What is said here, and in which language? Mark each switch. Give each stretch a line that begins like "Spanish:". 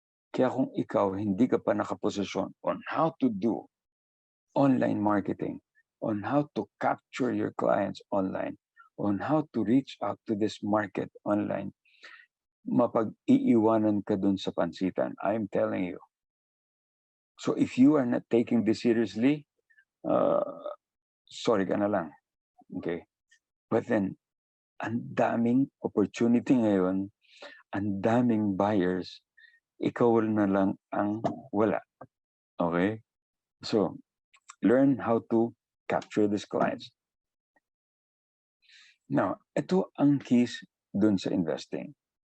Filipino: Kaya kung ikaw hindi ka pa nakaposisyon
English: on how to do online marketing, on how to capture your clients online, on how to reach out to this market online,
Filipino: mapag-iiwanan ka dun sa pansitan.
English: I'm telling you. So if you are not taking this seriously, sorry
Filipino: ka na lang.
English: Okay?
Filipino: But then, ang daming opportunity ngayon, ang daming buyers, ikaw na lang ang wala.
English: Okay? So, learn how to capture these clients.
Filipino: Now, ito ang keys dun sa investing.